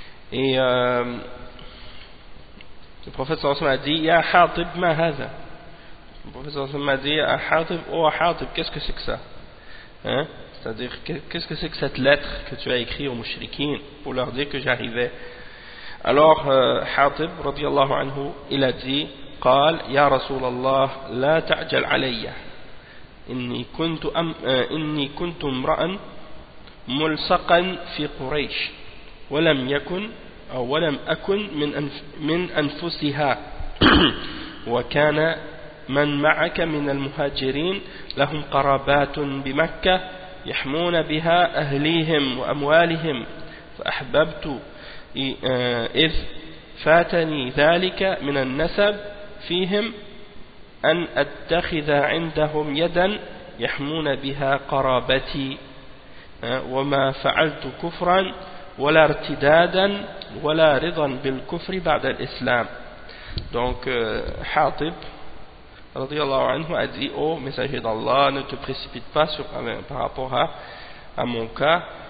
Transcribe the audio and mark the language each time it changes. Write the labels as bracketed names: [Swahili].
[French] Et le prophète sallallahu alayhi wa sallam a dit, [Arabic] Ya Hatib, ma hadha. [French] Le prophète sallallahu alayhi wa sallam a dit, Ya Hatib, oh Hatib, qu'est-ce que c'est que ça? Hein? C'est-à-dire, qu'est-ce que c'est que cette lettre que tu as écrite aux mouchriquins pour leur dire que j'arrivais? Alors, Hatib, radiallahu anhu, il a dit, « [Arabic] قال, يا رسول الله, لا تعجل علي. إني كنت امرأ ملصقا في قريش ولم يكن أو ولم أكن من أنفسها وكان من معك من المهاجرين لهم قرابات بمكة يحمون بها أهليهم وأموالهم فأحببت إذ فاتني ذلك من النسب فيهم أن أتخذ عندهم يدا يحمون بها قرابتي وما فعلت كفرا ولا ارتدادا ولا رضا بالكفر بعد الإسلام. [French] Donc Hatib radiallahu anhu a dit, ô messager d'Allah, ne te précipite pas sur, par rapport à mon cas.